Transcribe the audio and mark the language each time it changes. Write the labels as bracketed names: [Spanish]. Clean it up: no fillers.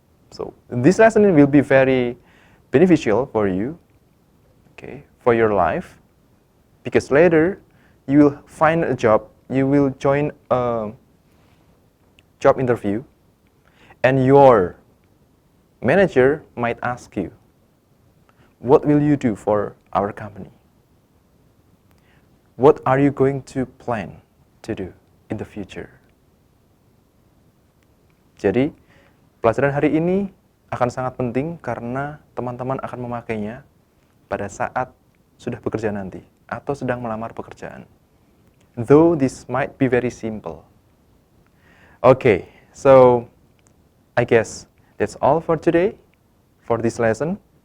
[English] So this lesson will be very beneficial for you, okay, for your life, because later you will find a job, you will join a job interview, and your manager might ask you, what will you do for our company? What are you going to plan to do in the future? [Indonesian] Jadi, pelajaran hari ini akan sangat penting karena teman-teman akan memakainya pada saat sudah bekerja nanti atau sedang melamar pekerjaan. [English] Though this might be very simple. Okay, so I guess that's all for today, for this lesson.